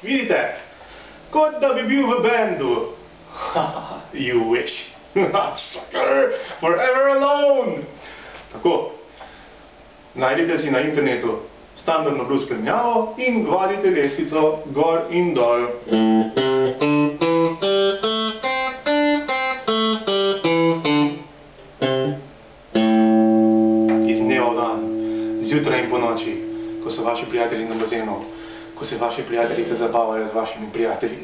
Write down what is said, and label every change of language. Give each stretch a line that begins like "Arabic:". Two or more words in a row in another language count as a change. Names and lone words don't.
Slovenian: počutite? Kot da bi bil v bendu.
English: You wish. Sucker, forever alone.
Slovenian: Tako, najdite si na internetu standardno blues spremljavo in vadite lestvico gor in dol. Iz dneva v dan, zjutraj in po noči, ko so vaši prijatelji na bazenu, ko se vaše prijateljice zabavajo z vašimi prijatelji.